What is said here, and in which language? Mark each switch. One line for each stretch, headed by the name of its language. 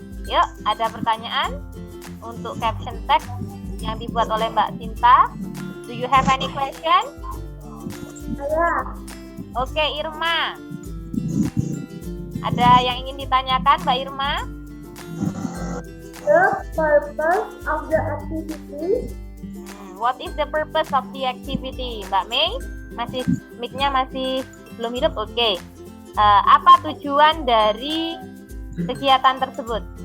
Indonesian: Yuk, ada pertanyaan untuk caption text yang dibuat oleh Mbak Sinta.
English: Do you have any question?
Indonesian: Saya. Oke, Irma. Ada yang ingin ditanyakan, Mbak Irma?
English: The purpose of the activity. What is the purpose of the activity?
Indonesian: Mbak Mei? Mic-nya masih belum hidup? Oke. Apa tujuan dari kegiatan tersebut?